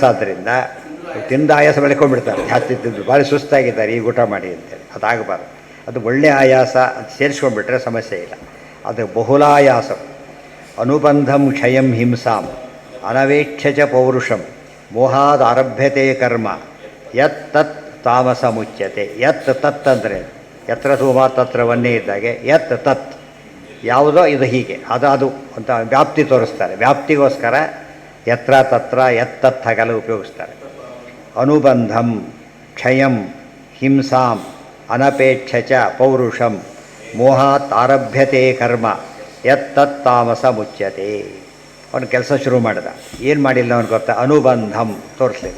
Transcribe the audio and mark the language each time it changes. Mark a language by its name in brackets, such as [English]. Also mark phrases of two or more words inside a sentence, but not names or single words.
[Kannada] ಆದ್ದರಿಂದ ತಿಂದ ಆಯಾಸ ಬೆಳ್ಕೊಂಡ್ಬಿಡ್ತಾರೆ, ಜಾಸ್ತಿ ತಿಂದು ಭಾರಿ ಸುಸ್ತಾಗಿದ್ದಾರೆ, ಈಗ ಊಟ ಮಾಡಿ ಅಂತೇಳಿ. ಅದಾಗಬಾರ್ದು. ಅದು ಒಳ್ಳೆಯ ಆಯಾಸ ಅಂತ ಸೇರಿಸ್ಕೊಂಡ್ಬಿಟ್ರೆ ಸಮಸ್ಯೆ ಇಲ್ಲ. ಅದು ಬಹುಲಾಯಾಸ. [Sanskrit] ಅನುಬಂಧಂ ಕ್ಷಯಂ ಹಿಂಸಾಂ ಅನವೇಕ್ಷ ಪೌರುಷಂ ಮೋಹಾದ ಆರಭ್ಯತೆ ಕರ್ಮ ಯತ್ ತತ್ ತಾಮಸ ಮುಚ್ಯತೆ. ಯತ್ ತತ್ [Kannada] ಅಂದರೆ [Sanskrit] ಯತ್ರ ಧೂಮ ತತ್ರ ವನ್ನೇ [Kannada] ಇದ್ದಾಗೆ [Sanskrit] ಯತ್ ತತ್ [Kannada] ಯಾವುದೋ ಇದು ಹೀಗೆ ಅದು ಅಂತ ವ್ಯಾಪ್ತಿ ತೋರಿಸ್ತಾರೆ. ವ್ಯಾಪ್ತಿಗೋಸ್ಕರ [Sanskrit] ಯತ್ರ ತತ್ರ ಯತ್ತತ್ [Kannada] ಹಾಗೆಲ್ಲ ಉಪಯೋಗಿಸ್ತಾರೆ. [Sanskrit] ಅನುಬಂಧಂ ಕ್ಷಯಂ ಹಿಂಸಾಂ ಅನಪೇಕ್ಷ ಚ ಪೌರುಷಂ ಮೋಹಾತ್ ಆರಭ್ಯತೆ ಕರ್ಮ ಯತ್ತತ್ ತಾಮಸ ಮುಚ್ಯತೆ. [Kannada] ಅವನು ಕೆಲಸ ಶುರು ಮಾಡಿದ, ಏನು ಮಾಡಿಲ್ಲ ಅವನು ಗೊತ್ತಾ, ಅನುಬಂಧಂ ತೋರಿಸಲಿಲ್ಲ.